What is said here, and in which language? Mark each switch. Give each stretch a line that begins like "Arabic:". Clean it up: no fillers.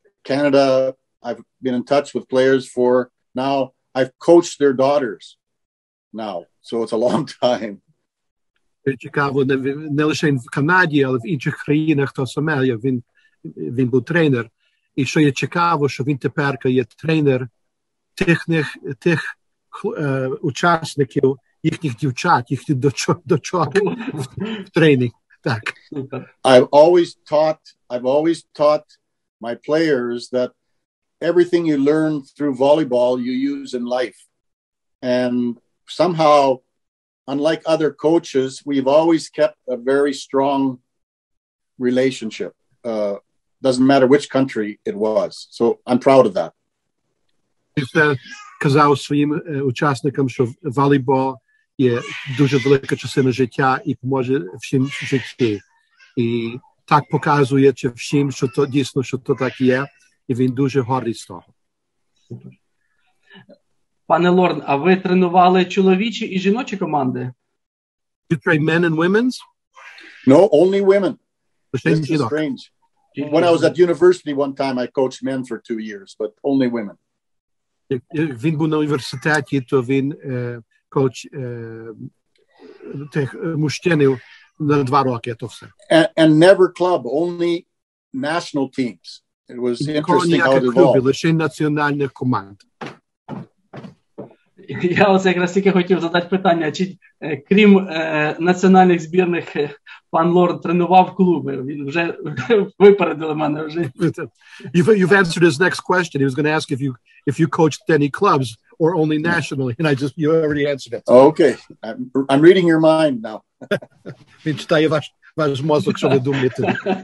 English: Canada, I've been in touch with players for now. I've coached their daughters now, so it's a long time.
Ukrainian: Цікаво, не лише в Канаді, але в інших країнах то саме, він був тренер. І що є цікаво, що він тепер є тренер тих учасників, їхніх дівчат, їхніх дочок в тренінг. Так.
English: I've always taught my players that everything you learn through volleyball you use in life. And somehow, unlike other coaches, we've always kept a very strong relationship. Doesn't matter which country it was. So I'm proud of that.
Ukrainian: Я казав своїм учасникам, що волейбол є дуже велика частина життя і поможе всім в житті. І так показує всім, що то дійсно, що то так є, і він дуже гордий з того. Пане Лорн, а ви тренували чоловічі і жіночі команди?
English: You train men and women's? No, only women.
Ukrainian: Лише
English: This is
Ukrainian: жінок.
English: strange. When I was at university one time, I coached men for 2 years, but only women.
Ukrainian: Як він був на університеті, то він коуч тих мужчинів на 2 роки, то все.
English: And never club, only national teams. It was interesting how it
Ukrainian: клубів,
English: evolved.
Ukrainian: лише національних команд. Я ось якраз тільки хотів задати питання, чи крім національних збірних пан Лорн тренував клуби? Він вже випередили мене вже.
English: You've answered his next question. He was going to ask if you coached any clubs or only nationally, and you already answered it. Okay, I'm reading your mind now.
Ukrainian: Він читає ваш мозок, що ви думаєте.